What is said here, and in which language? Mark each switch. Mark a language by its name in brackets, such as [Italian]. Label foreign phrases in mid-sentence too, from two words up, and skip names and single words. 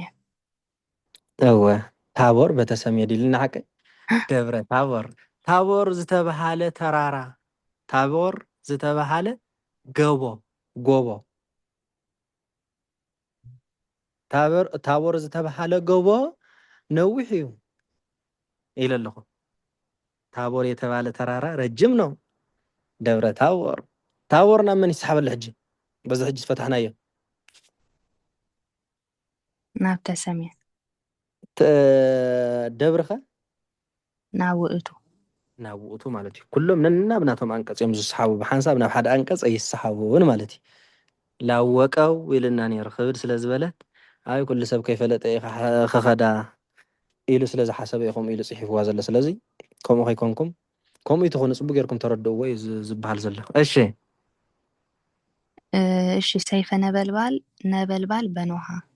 [Tigrinya] እወ [Geez] ታቦር በተሰምየ [Tigrinya] ዲልና ሓቂ ደብረ ታቦር ዝተባሃለ ተራራ ታቦር ዝተባሃለ ጎቦ ታቦር ዝተባሃለ ጎቦ ነዊሕ እዩ ኢለ ኣለኹ [Amharic] ታቦር የተባለ ተራራ ረጅም ነው [Tigrinya] ደብረ ታቦር ናብ መን ይስሓበሉ ሕጂ በዚ ሕጂ ፈታሕናዮ ናብ ተሰምየ ደብርኸ ናብ ውእቱ ማለት እዩ ኩሎም ነናብናቶም አንቀጽ እዮም ዝሰሓቡ ብሓንሳብ ናብ ሓደ አንቀጽ ኣይሰሓቡን ማለት እዩ ላወቀው ኢልና ነይሩ ክብድ ስለ ዝበለት አይ ኩሉ ሰብ ከይፈለጠ ክኸዳ ኢሉ ስለ ዝሓሰበ ኢኹም ኢሉ ጽሒፍዋ ዘሎ ስለዚ ከምኡ ከይኮንኩም ከምኡ ትኾኑ ጽቡቅ ጌርኩም ተረድእዎ እዩ ዝበሃል ዘሎ እሺ [Geez] ሰይፈ ነበልባል በኖሃ